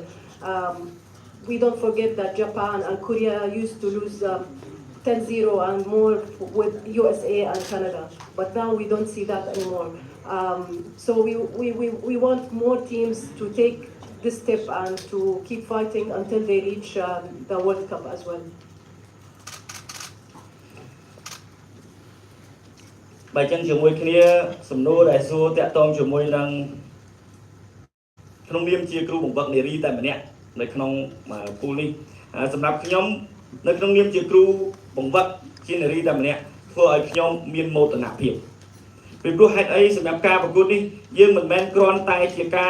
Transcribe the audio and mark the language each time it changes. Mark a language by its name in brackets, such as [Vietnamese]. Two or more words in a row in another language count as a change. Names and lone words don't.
[English] We don't forget that Japan and Korea used to lose 10-0 and more with USA and Canada, but now we don't see that anymore. So we want more teams to take this step and to keep fighting until they reach the World Cup as well. [Khmer] បើចឹងជាមួយគ្នាសំណួរដែលសួរតាក់ទងជាមួយនឹងក្នុងនាមជាគ្រូបង្វឹកនារីតែម្នាក់នៅក្នុងពូលនេះសម្រាប់ខ្ញុំនៅក្នុងនាមជាគ្រូបង្វឹកជានារីតែម្នាក់ធ្វើឲ្យខ្ញុំមានមោទនភាពពីព្រោះហេតុអីសម្រាប់ការប្រកួតនេះយើងមិនមែនគ្រាន់តែជាការ